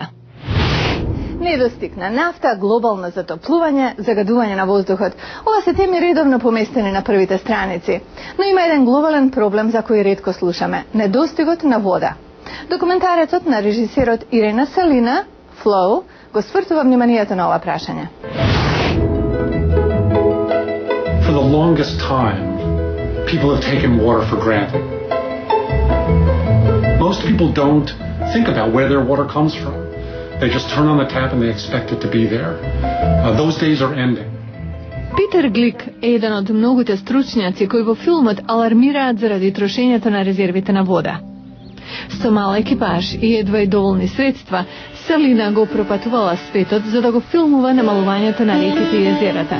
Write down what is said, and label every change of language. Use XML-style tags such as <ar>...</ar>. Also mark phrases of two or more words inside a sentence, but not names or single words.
<mk>Недостиг на нафта, глобално затоплување, загадување на воздухот. Ова се теми редовно поместени на првите страници. Но има еден глобален проблем за кој ретко слушаме – недостигот на вода. Документаретот на режисерот Ирена Салина, Flow, го свртува вниманието на ова прашање.</mk> <en>For the longest time, people have taken water for granted. Most people don't think about where their water comes from. They just turn on the tap and they expect it to be there. Those days are ending.</en> <mk>Питер Глик е еден од многуте стручњаци кои во филмот алармираат заради трошењето на резервите на вода. Со мал екипаж и едва и доволни средства, Салина го пропатувала светот за да го филмува намалувањето на реките и езерата.</mk>